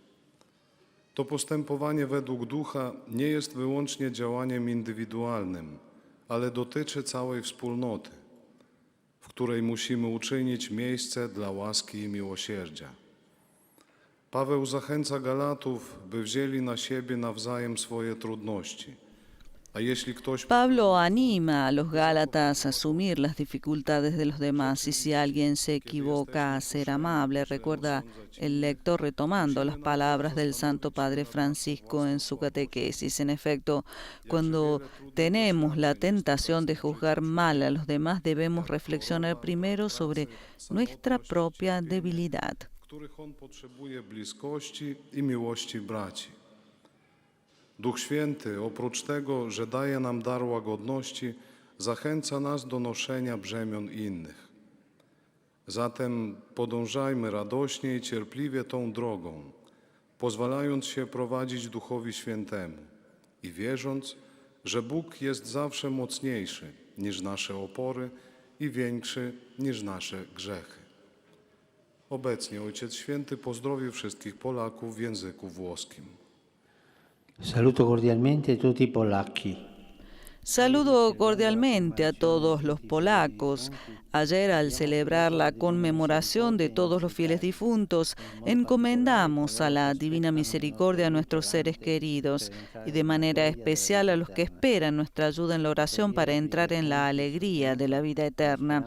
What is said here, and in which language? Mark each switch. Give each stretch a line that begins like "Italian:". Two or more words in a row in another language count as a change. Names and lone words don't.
Polish: To postępowanie według Ducha nie jest wyłącznie działaniem indywidualnym, ale dotyczy całej wspólnoty, w której musimy uczynić miejsce dla łaski i miłosierdzia. Paweł zachęca Galatów, by wzięli na siebie nawzajem swoje trudności. A jeśli ktoś...
Spanish: Pablo anima a los Gálatas a asumir las dificultades de los demás y si alguien se equivoca a ser amable, recuerda el lector retomando las palabras del Santo Padre Francisco en su catequesis. En efecto, cuando tenemos la tentación de juzgar mal a los demás, debemos reflexionar primero sobre nuestra propia debilidad.
Polish: Których on potrzebuje bliskości i miłości braci. Duch Święty, oprócz tego, że daje nam dar łagodności, zachęca nas do noszenia brzemion innych. Zatem podążajmy radośnie i cierpliwie tą drogą, pozwalając się prowadzić Duchowi Świętemu i wierząc, że Bóg jest zawsze mocniejszy niż nasze opory i większy niż nasze grzechy. Obecnie Ojciec Święty pozdrowi wszystkich Polaków w języku włoskim.
Italian: Saluto cordialmente tutti i polacchi.
Spanish: Saludo cordialmente a todos los polacos. Ayer, al celebrar la conmemoración de todos los fieles difuntos, encomendamos a la Divina Misericordia a nuestros seres queridos y de manera especial a los que esperan nuestra ayuda en la oración para entrar en la alegría de la vida eterna.